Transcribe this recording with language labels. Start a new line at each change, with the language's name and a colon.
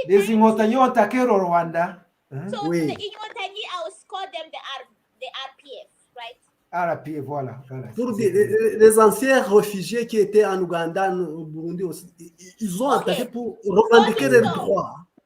French: Les inkotanyi ont attaqué le Rwanda.
English: So the Inyotanyi, I will call them the RPF, right?
French: RPF, voilà. Pour les anciens réfugiés qui étaient en Ouganda, au Burundi aussi, ils ont attaqué pour revendiquer leurs droits.